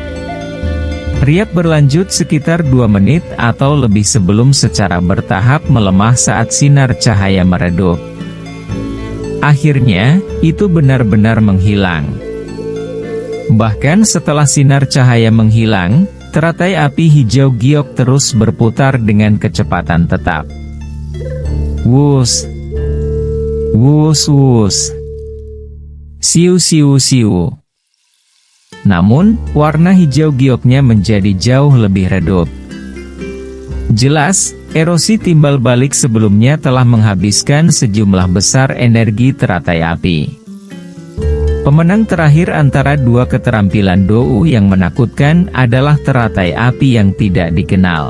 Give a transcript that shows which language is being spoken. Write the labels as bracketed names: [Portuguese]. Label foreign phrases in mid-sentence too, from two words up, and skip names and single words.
[Indonesian] Riak berlanjut sekitar 2 menit atau lebih sebelum secara bertahap melemah saat sinar cahaya meredup. Akhirnya, itu benar-benar menghilang. Bahkan setelah sinar cahaya menghilang, teratai api hijau giok terus berputar dengan kecepatan tetap. Wus! Wus wus! Siu siu siu! Namun, warna hijau gioknya menjadi jauh lebih redup. Jelas, erosi timbal balik sebelumnya telah menghabiskan sejumlah besar energi teratai api. Pemenang terakhir antara dua keterampilan Dou yang menakutkan adalah teratai api yang tidak dikenal.